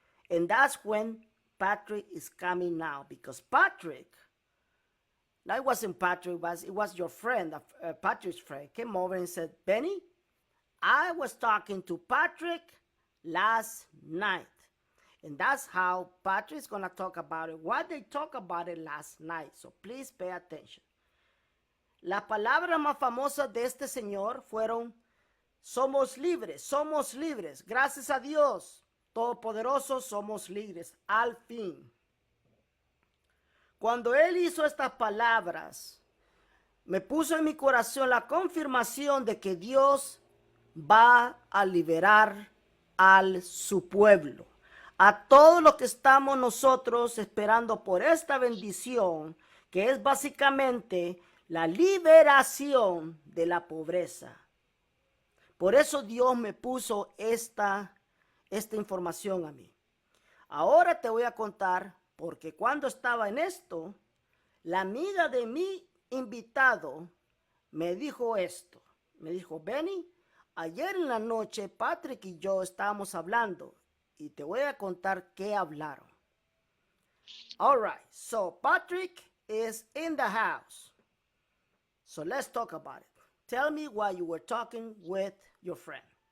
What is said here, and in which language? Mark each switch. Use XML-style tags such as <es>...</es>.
<en>And that's when Patrick is coming now. Because Patrick, that wasn't Patrick, it was your friend, Patrick's friend, came over and said, Benny, I was talking to Patrick last night. And that's how Patrick's going to talk about it. What they talk about it last night. So please pay attention.</en> <es>Las palabras más famosas de este señor fueron: somos libres, gracias a Dios Todopoderoso, somos libres, al fin. Cuando él hizo estas palabras, me puso en mi corazón la confirmación de que Dios va a liberar a su pueblo. A todos los que estamos nosotros esperando por esta bendición, que es básicamente la liberación de la pobreza. Por eso Dios me puso esta información a mí. Ahora te voy a contar, porque cuando estaba en esto, la amiga de mi invitado me dijo esto. Me dijo, Benny, ayer en la noche Patrick y yo estábamos hablando y te voy a contar qué hablaron.</es> <en>All right, so Patrick is in the house. So let's talk about it. Tell me why you were talking with your friend.</en>